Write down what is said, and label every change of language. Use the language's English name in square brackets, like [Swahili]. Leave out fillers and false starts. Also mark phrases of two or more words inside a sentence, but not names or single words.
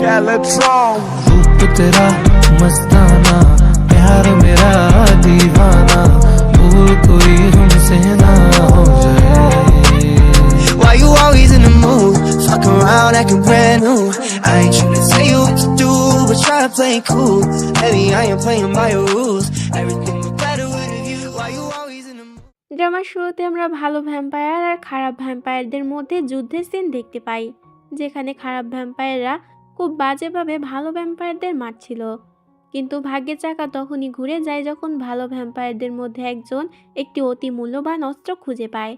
[English] let's all [Hindi] रूप तेरा मस्ताना, प्यार मेरा दीवाना, भूल कोई हमसे ना हो जाए। [English] Why you always in the mood? Fuck around acting brand new. I ain't tryna tell you what to do, but try to play it cool. Baby, I ain't playing by your rules. Everything was better with a view. Why you always in the mood? [Bangla] ড্রামার শুরুতে আমরা ভালো ভ্যাম্পায়ার আর খারাপ ভ্যাম্পায়ারদের মধ্যে যুদ্ধের সিন দেখতে পাই, যেখানে খারাপ ভ্যাম্পায়াররা খুব বাজেভাবে ভালো ভ্যাম্পায়ারদের মারছিল। কিন্তু ভাগ্যের চাকা তখনই ঘুরে যায় যখন ভালো ভ্যাম্পায়ারদের মধ্যে একজন একটি অতি মূল্যবান অস্ত্র খুঁজে পায়।